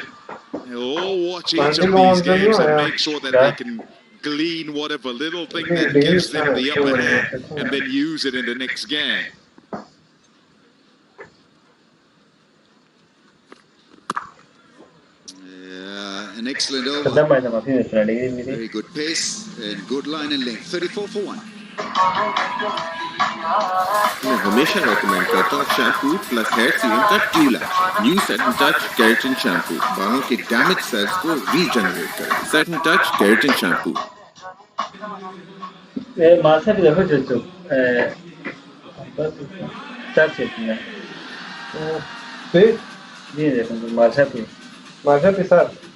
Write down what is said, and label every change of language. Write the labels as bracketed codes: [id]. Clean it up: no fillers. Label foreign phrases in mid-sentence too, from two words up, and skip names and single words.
[en] They'll all watch each of these games and make sure that they can glean whatever little thing that gives them the upper hand and then use it in the next game. Yeah, an excellent over. သက်မှန်တယ်မှာဖြစ်နေဆိုတာလေဒီ Very good pace and good line and length. 34 for 1. [hi] मैं हमेशा रेकमेंड करता हूँ [en] shampoo plus hair serum [hi] का [en] dual action. [hi] न्यू सेट एंड टच केराटिन शैम्पू बालों के [en] damage cells [hi] को रीजनरेट करे। सेट एंड टच केराटिन शैम्पू। ए मासा भी देखो जो चार सेट में फिर ये देखो मासा भी साथ